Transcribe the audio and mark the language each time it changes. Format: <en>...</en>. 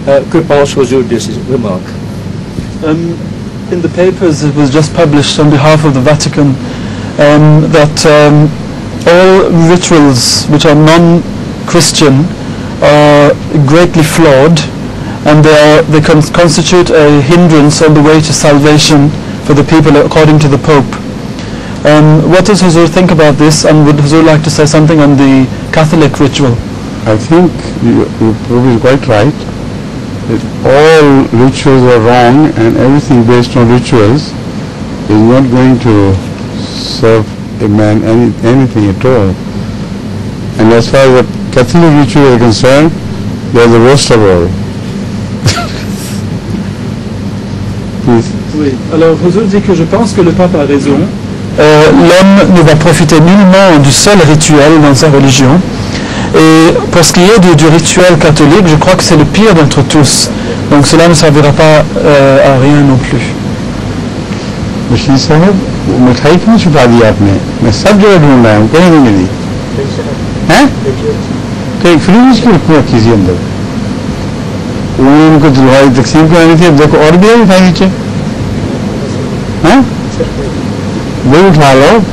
<fr>Que pensent vous de ces remarques?</fr> <en>In the papers, it was just published on behalf of the Vatican that all rituals which are non-Christian are greatly flawed, and they constitute a hindrance on the way to salvation for the people, according to the Pope. What does Huzur think about this, and would Huzur like to say something on the Catholic ritual? I think you're probably quite right. That all rituals are wrong, and everything based on rituals is not going to serve a man anything at all. And as far as the Catholic ritual is concerned, they are the worst of all. Please.</en> <fr>Oui. Alors Huzur dit que je pense que le pape a raison. L'homme ne va profiter nullement du seul rituel dans sa religion. Et pour ce qui est du rituel catholique, je crois que c'est le pire d'entre tous. Donc cela ne servira pas à rien non plus.</fr> <hi>Bashir साहब मिठाई क्यों छुपा दी आपने? मैं सब जगह ढूंढ रहा हूँ, कहीं नहीं मिली। हैं? कहीं फ्रीज क्यों रखी अंदर? उनको दिलवाई तकसीम करानी थी, अब देखो और भी है मिठाई नीचे। हैं? वो उठा लो।</hi>